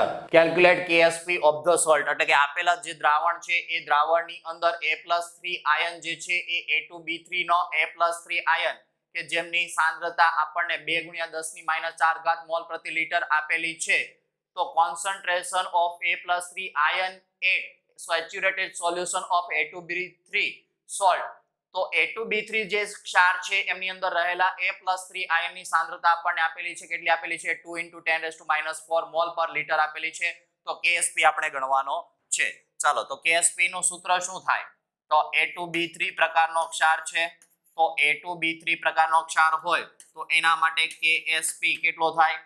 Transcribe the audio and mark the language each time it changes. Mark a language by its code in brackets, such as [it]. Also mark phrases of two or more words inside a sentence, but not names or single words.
[en] Calculate KSP of the salt. [gu] એટલે કે આપેલા જે દ્રાવણ છે એ દ્રાવણની અંદર [en] A+3 ion [gu] જે છે એ A2B3 નો [en] A+3 ion [gu] કે જેમની સાંદ્રતા આપણને 2 × 10⁻⁴ ઘાત મોલ પ્રતિ લીટર આપેલી છે. [en] તો concentration of A+3 ion at saturated solution of A2B3 salt. [gu] તો A2B3 જે ક્ષાર છે એમની અંદર રહેલા A+3 આયન ની સાંદ્રતા આપણને આપેલી છે. કેટલી આપેલી છે? 2 × 10⁻⁴ [en] mole per litre [gu] આપેલી છે. તો KSP આપણે ગણવાનો છે. ચાલો તો KSP નું સૂત્ર શું થાય? તો A2B3 પ્રકારનો ક્ષાર છે. તો A2B3 પ્રકારનો ક્ષાર હોય તો એના માટે KSP કેટલો થાય?